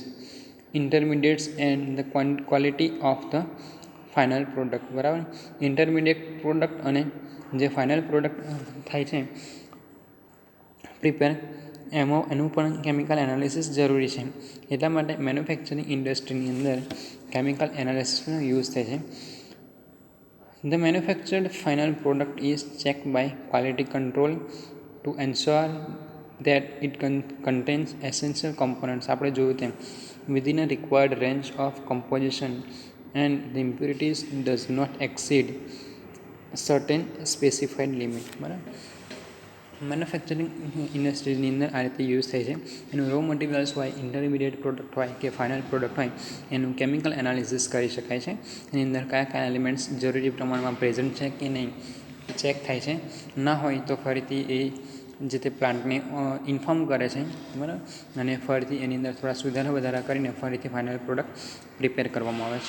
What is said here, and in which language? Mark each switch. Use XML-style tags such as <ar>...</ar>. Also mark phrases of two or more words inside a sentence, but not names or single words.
<en>intermediates and the quality of the final product, બરાબર. intermediate product</en> <gu>અને જે</gu> <en>final product</en> <gu>થાય છે પ્રિપેર, એનું પણ</gu> <en>chemical analysis</en> <gu>જરૂરી છે. એટલા માટે</gu> <en>manufacturing industry</en> <gu>અંદર</gu> <en>chemical analysis</en> <gu>યુઝ થાય છે.</gu> <en>The manufactured final product is checked by quality control to ensure that it contains essential components,</en> <gu>આપણે જોયું તેમ,</gu> <en>within a required range of composition and the impurities does not exceed certain specified limit,</en> <gu>બરાબર.</gu> <en>manufacturing industry</en> <gu>અંદર આ રીતે યુઝ થાય છે. એનું</gu> <en>raw materials</en> <gu>હોય,</gu> <en>intermediate product</en> <gu>હોય કે</gu> <en>final product</en> <gu>હોય, એનું</gu> <en>chemical analysis</en> <gu>કરી શકાય છે. એની અંદર કયા કયા એલિમેન્ટ્સ જરૂરી પ્રમાણમાં પ્રેઝન્ટ છે કે નહીં ચેક થાય છે. ના હોય તો ફરીથી એ જે તે પ્લાન્ટને ઇન્ફોર્મ કરે છે, બરાબર, અને ફરીથી એની અંદર થોડા સુધારા વધારા કરીને ફરીથી</gu> <en>final product prepare</en> <gu>કરવામાં આવે છે.</gu>